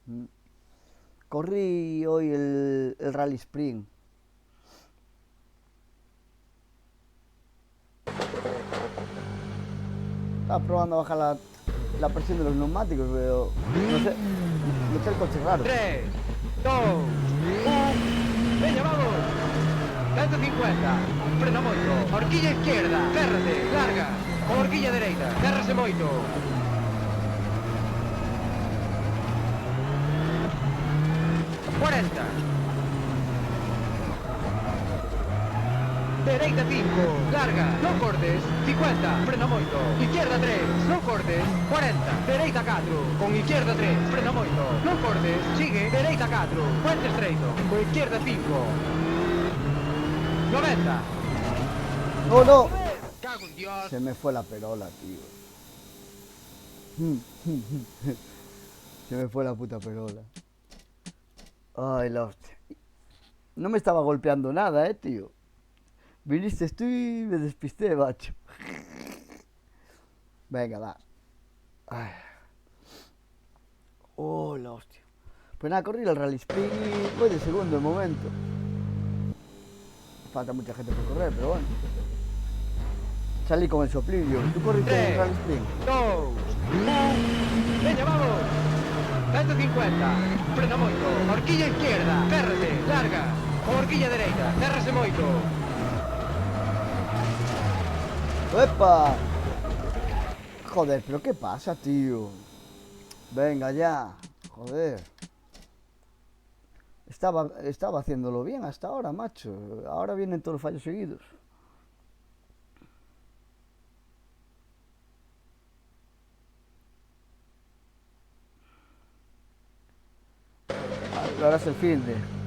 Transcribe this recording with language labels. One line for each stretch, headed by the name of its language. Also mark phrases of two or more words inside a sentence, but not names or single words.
Spanish: Corrí hoy el Rally Spring. Estaba probando a bajar la presión de los neumáticos, pero no sé, noté el coche raro. 3, 2, 1.
Galician: Veña, vamos. 150. Frena moito.
Spanish: Horquilla izquierda.
Galician: Férrate. Larga. Con horquilla dereita. Férrase moito. ¡40! Dereita 5. Larga. Non cortes. 50. Frena moito. Izquierda 3. Non cortes. 40. Dereita 4. Con izquierda 3. Frena moito. Non cortes. Sigue. Dereita 4. Puente estreito.
Spanish: Con izquierda 5. 90. ¡Oh, no! Cago en Dios. Se me fue la perola, tío. Se me fue la puta perola. Ay, la hostia. No me estaba golpeando nada, tío. Viniste tú y me despisté, macho. Venga, va. Ay. Oh, la hostia. Pues nada, corrí el Rally Spring y voy de segundo de momento. Falta mucha gente por correr, pero bueno. Salí con el soplillo. ¿Tú corriste el Rally Spring? 2, 1.
Galician: Veña, vamos. 150. Frena moito.
Spanish: Horquilla izquierda.
Galician: Férrate. Larga. Con horquilla dereita. Férrase moito. ¡Epa!
Spanish: Joder, ¿pero qué pasa, tío? Venga ya. Joder. Estaba haciéndolo bien hasta ahora, macho. Ahora vienen todos los fallos seguidos. Ahora es el fin de...